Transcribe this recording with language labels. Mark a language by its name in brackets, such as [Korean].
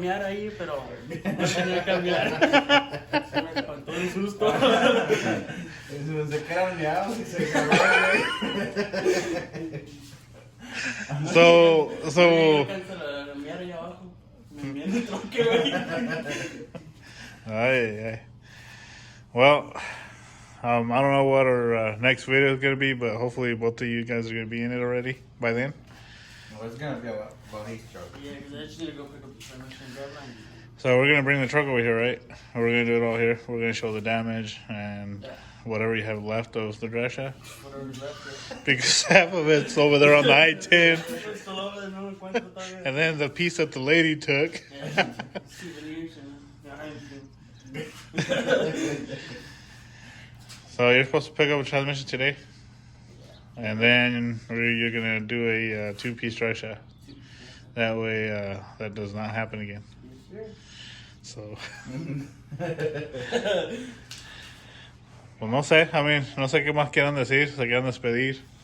[Spanish] mear ahí, pero no tenía que mear. Se me espantó el susto. Se quedaron meados y se cagó, güey. [English] So. [Spanish] Yo alcancé a mear ahí abajo. Me meé en el tronque, güey. Ay. [English] Well, I don't know what our next video is gonna be, but hopefully both of you guys are gonna be in it already by then. No, it's gonna be about his truck. Yeah, because I just need to go pick up the transmission and grab line. So we're gonna bring the truck over here, right? We're gonna do it all here. We're gonna show the damage and whatever you have left of the drive shaft. Whatever's left there. Because half of it's over there on the I-10. It's still over there, [Spanish] no encuentro todavía. [English] And then the piece that the lady took. Yeah, souvenirs and behind. So you're supposed to pick up a transmission today? And then you're going to do a two-piece drive shaft. That way that does not happen again. [Spanish] So, pues no sé, no sé qué más quieran decir, se quieran despedir.